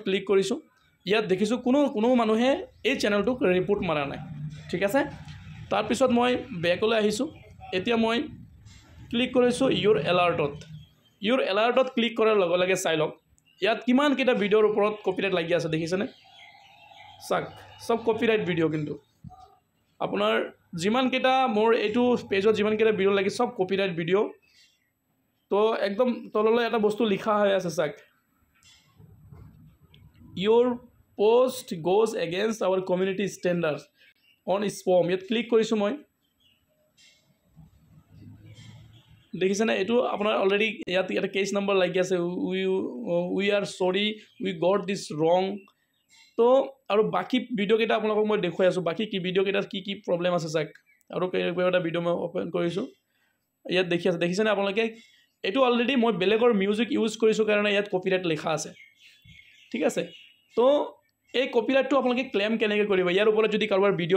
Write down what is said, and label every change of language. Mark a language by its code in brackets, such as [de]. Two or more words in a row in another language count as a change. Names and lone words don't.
[as] ক্লিক কৰিছো ইয়াত দেখিছো কোনো মানুহে এই চেনেলটোক ৰিপোৰ্ট মাৰা নাই ঠিক আছে তাৰ পিছত মই বেকলৈ আহিছো এতিয়া মই ক্লিক কৰিছো [en] your alert [as] ক্লিক কৰাৰ লগে লগে চাই লওক ইয়াত কিমান কেটা ভিডিওৰ ওপৰত কপিৰাইট লাগি আছে দেখিছেনে সাক সব [en] copyright video [as] কিন্তু আপোনাৰ যিমান কেটা মোৰ এইটো পেজত যিমান কেটা ভিডিও লাগি সব [en] copyright video [as] তো একদম তললৈ এটা বস্তু লিখা হৈ আছে সাক [en] your post goes against our community standards on spam [as] ইয়াত ক্লিক কৰিছো মই দেখিছেনে এটো আপোনাৰ অলৰেডি ইয়াত এটা [en] case number [as] লাগি আছে [en] we are sorry we got this wrong [as] তো আৰু বাকি ভিডিও কেটা আপোনালোকক মই দেখুৱাই আছো বাকি কি ভিডিও কেটা কি প্ৰবলেম আছে সাক আৰু কেইটা ভিডিও মই ওপেন কৰিছো ইয়াত দেখিছেনে আপোনালোকে এটো অলৰেডি মই বেলেগৰ মিউজিক ইউজ কৰিছো কাৰণে ইয়াত কপিৰাইট লিখা আছে ঠিক আছে তো এই কপিৰাইটটো আপোনালোকে ক্লেম কেনেকৈ কৰিব ইয়াৰ ওপৰত যদি কাৰোবাৰ ভিডিও